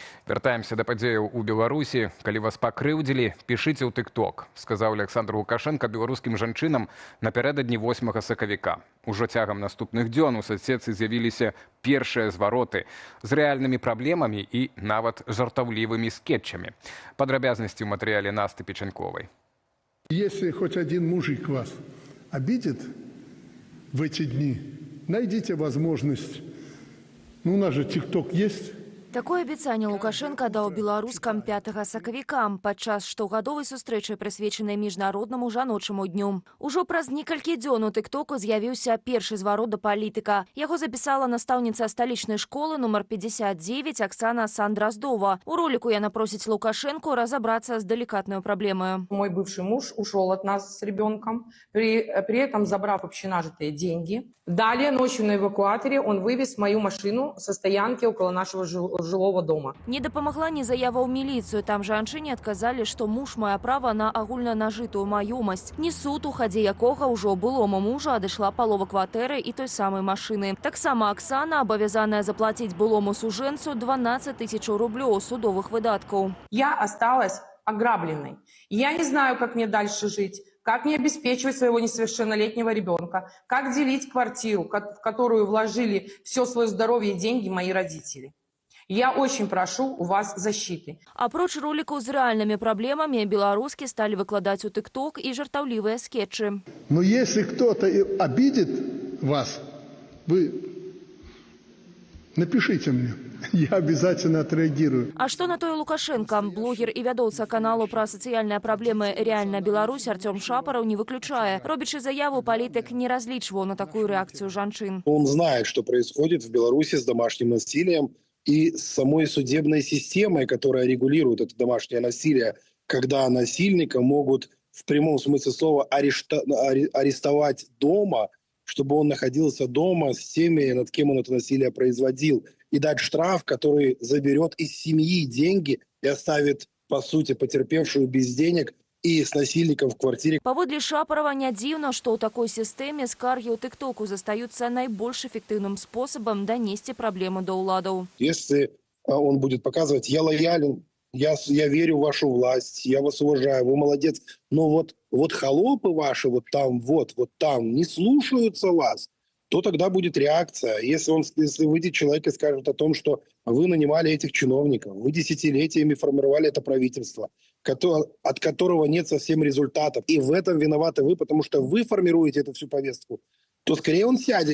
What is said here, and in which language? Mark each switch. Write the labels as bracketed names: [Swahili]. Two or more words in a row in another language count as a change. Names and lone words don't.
[Belarusian] Вяртаемся да падзеяў у Беларусі. Калі вас пакрыўдзілі, пішыце ў TikTok, сказаў Александр Лукашенко беларускім жанчынам напярэдадні 8 сакавіка. Ужо цягам наступных дзён у соцсетцы з'явіліся першыя звароты з рэальнымі праблемамі і нават жартаўлівымі скетчамі. Падрабязнасці ў матэрыяле Насты Печеньковай. [Russian] Если хоть один мужик вас обидит в эти дни, найдите возможность. У нас же TikTok есть. [Belarusian] Такое абяцанне Лукашенко даў беларускам 5 сакавіка падчас штогадовай сустрэчы, прысвечанай міжнароднаму жаночаму дню. Ужо праз некалькі дзён у тыктоку з'явіўся першы зварот да палітыка. Яго запісала настаўніца сталічнай школы нумар 59 Оксана Сандраздова. У ролику яна просіць Лукашенко [Russian] разобраться с деликатной проблемой. Мой бывший муж ушел от нас с ребенком, при этом забрав общенажитые деньги. Далее ночью на эвакуаторе он вывез мою машину со стоянки около нашего жилого дома. [Belarusian] Не дапамагла ні заява ў міліцыю. Там жанчыне адказалі, што муж мае права на агульна нажытую маёмасць. Не суд, у хадзе якога ўжо былому мужа адышла палова кватэры і той самай машыны. Таксама Оксана абавязаная заплаціць былому сужэнцу 12 000 рублёў судовых выдаткаў. [Russian] Я осталась ограбленной. Я не знаю, как мне дальше жить. Как мне обеспечивать своего несовершеннолетнего ребенка? Как делить квартиру, в которую вложили все свое здоровье и деньги мои родители? Я очень прошу у вас защиты. [Belarusian] Апроч роликаў з рэальнымі праблемамі, беларускі сталі выкладаць у TikTok і жартаўлівыя скетчы. [Russian] Но если кто-то обидит вас, вы напишите мне. Я обязательно отреагирую. [Belarusian] А што на тое Лукашенко? Блогер і вядоўца каналу пра сацыяльныя праблемы «Реальная Беларусь» Артём Шапараў не выключае. Робячы заяву, палітык не разлічваў на такую реакцию жанчын. [Russian] Он знает, что происходит в Беларуси с домашним насилием и с самой судебной системой, которая регулирует это домашнее насилие, когда насильника могут в прямом смысле слова арестовать дома, чтобы он находился дома с теми, над кем он это насилие производил, и дать штраф, который заберет из семьи деньги и оставит, по сути, потерпевшую без денег и с насильником в квартире. [Belarusian] Паводле Шапарова не дзіўна, што ў такой сістэме скаргі ў тыктоку застаюцца найбольш эффектыўным спосабам данесці праблему да ўладаў. [Russian] Если он будет показывать: я лоялен, я верю в вашу власть, я вас уважаю, вы молодец, но вот холопы ваши вот там не слушаются вас, то тогда будет реакция. Если выйдет человек и скажет о том, что вы нанимали этих чиновников, вы десятилетиями формировали это правительство, от которого нет совсем результатов, и в этом виноваты вы, потому что вы формируете эту всю повестку, то скорее он сядет.